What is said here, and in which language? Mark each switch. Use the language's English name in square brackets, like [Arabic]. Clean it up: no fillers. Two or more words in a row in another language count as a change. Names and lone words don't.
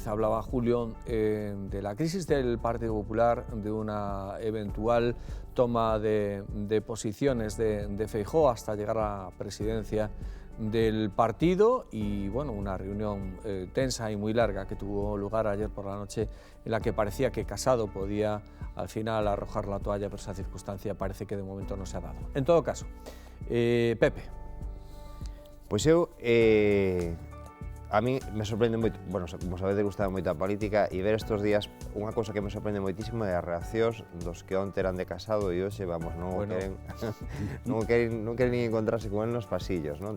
[Spanish] Hablaba Julio de la crisis del Partido Popular, de una eventual toma de posiciones de Feijóo hasta llegar a la presidencia del partido y bueno, una reunión tensa y muy larga que tuvo lugar ayer por la noche, en la que parecía que Casado podía al final arrojar la toalla, pero esa circunstancia parece que de momento no se ha dado. En todo caso, Pepe. [Galician] Pois eu, [Spanish] a mí me sorprende [Galician] moito, bueno, como sabedes, gustaba moito a política, e ver estes días unha cousa que me sorprende moitísimo é as reaccións dos que onte eran de Casado e hoxe, vamos, non queren nin encontrarse con él nos pasillos, non?